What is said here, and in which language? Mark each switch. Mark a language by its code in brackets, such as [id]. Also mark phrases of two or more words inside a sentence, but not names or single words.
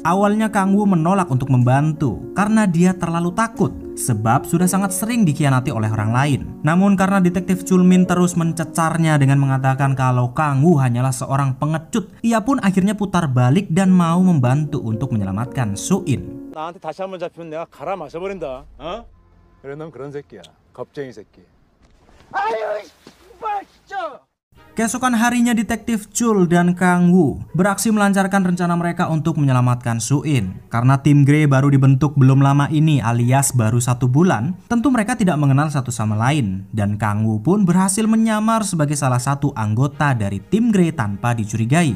[id] Awalnya Kang Woo menolak untuk membantu karena dia terlalu takut sebab sudah sangat sering dikhianati oleh orang lain. Namun karena detektif Chul-min terus mencecarnya dengan mengatakan kalau Kang Woo hanyalah seorang pengecut, ia pun akhirnya putar balik dan mau membantu untuk menyelamatkan Su-in. [ko] 나한테 다시 한번 잡히면 내가 갈아 마셔버린다. 어? 그래 넌 그런 새끼야. 겁쟁이 새끼. 아유, 씨발 진짜. [id] Keesokan harinya detektif Chul dan Kang Woo beraksi melancarkan rencana mereka untuk menyelamatkan Su-in. Karena tim Grey baru dibentuk belum lama ini alias baru 1 bulan, tentu mereka tidak mengenal satu sama lain. Dan Kang Woo pun berhasil menyamar sebagai salah satu anggota dari tim Grey tanpa dicurigai.